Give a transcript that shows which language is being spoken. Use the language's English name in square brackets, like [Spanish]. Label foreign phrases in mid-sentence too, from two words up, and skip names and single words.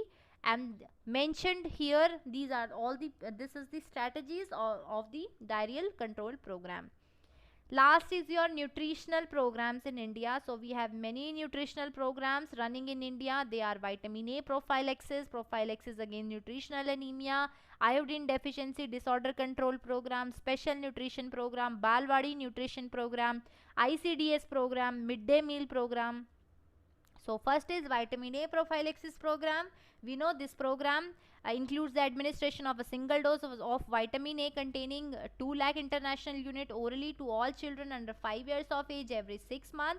[English] And mentioned here, these are all the this is the strategies of the diarrheal control program. Last is your nutritional programs in India. So we have many nutritional programs running in India. They are vitamin A prophylaxis against nutritional anemia, iodine deficiency disorder control program, special nutrition program, Balwadi nutrition program, ICDS program, midday meal program. So first is vitamin A prophylaxis program. We know this program includes the administration of a single dose of vitamin A containing 2 lakh international unit orally to all children under 5 years of age every 6 months.